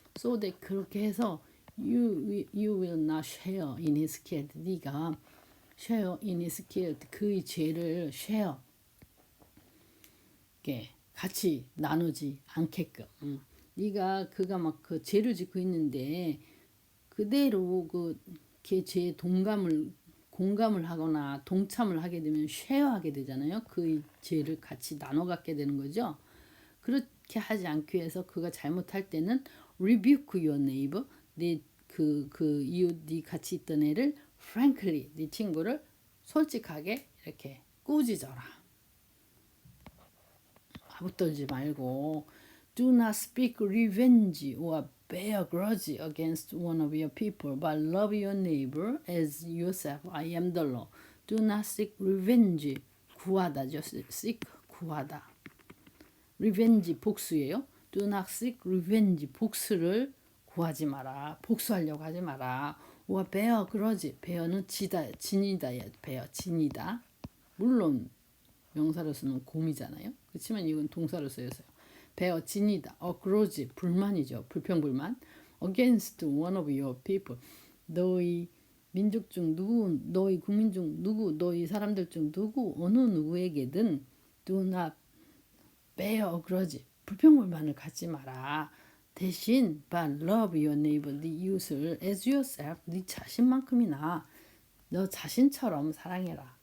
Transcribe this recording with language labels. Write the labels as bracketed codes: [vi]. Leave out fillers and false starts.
[en] So that, [ko] 그렇게 해서 [en] you will not share in his guilt. [ko] 네가 [en] share in his guilt, [ko] 그의 죄를 share, 같이 나누지 않게끔. 네가 그가 막 그 죄를 짓고 있는데 그대로 걔 죄에 공감을 하거나 동참을 하게 되면 쉐어하게 되잖아요. 그의 죄를 같이 나눠 갖게 되는 거죠. 그렇게 하지 않기 위해서 그가 잘못할 때는 [en] rebuke your neighbor, [ko] 네 그 이웃, 네 같이 있던 애를 frankly, 네 친구를 솔직하게 이렇게 꾸짖어라. 아부떨지 말고. [en] Do not speak revenge or bear grudge against one of your people, but love your neighbor as yourself. I am the Lord. Do not seek revenge. [ko] 구하다죠. seek, 구하다. revenge, 복수예요. [en] Do not seek revenge. [ko] 복수를 구하지 마라. 복수하려고 하지 마라. [en] or bear grudge. [ko] bear는 진이다. bear, 진이다. 물론 명사로 쓰는 곰이잖아요. 그렇지만 이건 동사로 쓰여서요. bear, 진이다. grudge, 불만이죠. 불평불만. [en] against one of your people. [ko] 너희 민족 중 누구, 너희 국민 중 누구, 너희 사람들 중 누구, 어느 누구에게든 [en] do not bear grudge. [ko] 불평불만을 갖지 마라. 대신 but [en] love your neighbor, [ko] 네 이웃을 [en] as yourself, [ko] 네 자신만큼이나 너 자신처럼 사랑해라.